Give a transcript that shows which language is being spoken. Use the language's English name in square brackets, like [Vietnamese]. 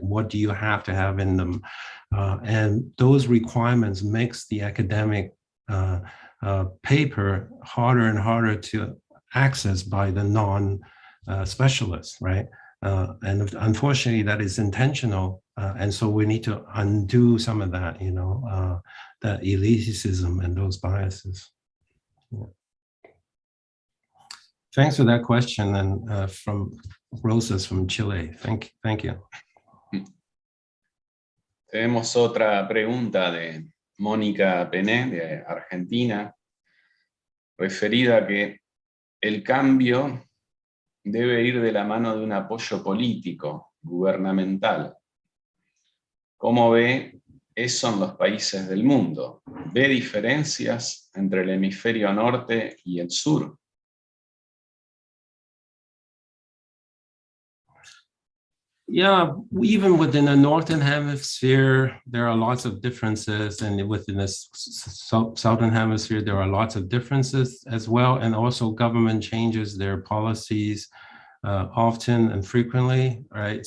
[English] What do you have to have in them? And those requirements makes the academic paper harder and harder to access by the non-specialists, right? And unfortunately, that is intentional And so we need to undo some of that, that elitism and those biases. Yeah. Thanks for that question, and from Rosas from Chile. Thank you. [Spanish] Tenemos otra pregunta de Mónica Pené, de Argentina, referida a que el cambio debe ir de la mano de un apoyo político, gubernamental. ¿Cómo ve eso en los países del mundo? ¿Ve diferencias entre el hemisferio norte y el sur? [English] Yeah, even within the Northern Hemisphere, there are lots of differences, and within the Southern Hemisphere, there are lots of differences as well, and also government changes their policies often and frequently, right?